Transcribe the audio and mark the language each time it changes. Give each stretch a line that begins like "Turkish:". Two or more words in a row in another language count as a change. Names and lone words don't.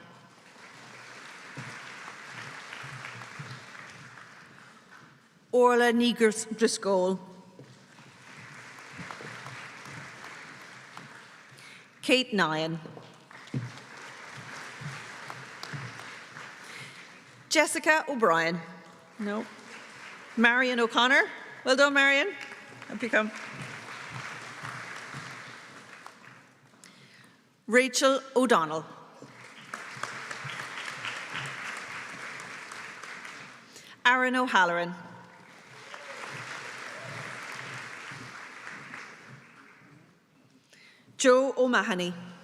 English: Orla Negus Driscoll. Kate Nyan. Jessica O'Brien. No. Marion O'Connor. Well done, Marion. Up you come. Rachel O'Donnell. Aaron O'Halloran. Joe O'Mahony.